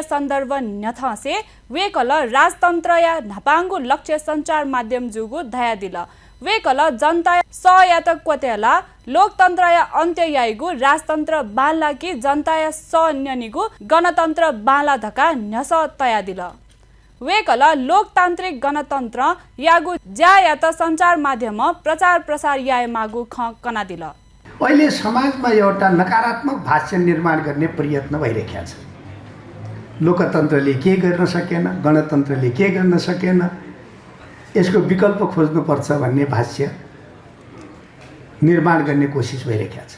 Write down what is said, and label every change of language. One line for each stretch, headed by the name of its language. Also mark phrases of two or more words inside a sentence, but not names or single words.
Newari: सन्दर्भ न्यथसे वेकल राजतन्त्र या नपाङ्गु लक्ष्य सञ्चार माध्यम जुगु धया दिल वेकल जनता स या त क्वतेला लोकतन्त्र या अन्त्य याइगु राजतन्त्र बाला कि जनता या सन्यनिगु गणतन्त्र बाला धका न्यस तया दिल वेकल लोकतान्त्रिक गणतन्त्र यागु ज्या या त सञ्चार माध्यम प्रचार प्रसार याय मागु ख कना दिल
Nepali: अहिले समाजमा एउटा नकारात्मक भाष्य निर्माण गर्ने प्रयत्न भइरहेको छ। लोकतन्त्रले के गर्न सकेन, गणतन्त्रले के गर्न सकेन, यसको विकल्प खोज्नुपर्छ भन्ने भाष्य निर्माण गर्ने कोसिस भइरहेको छ।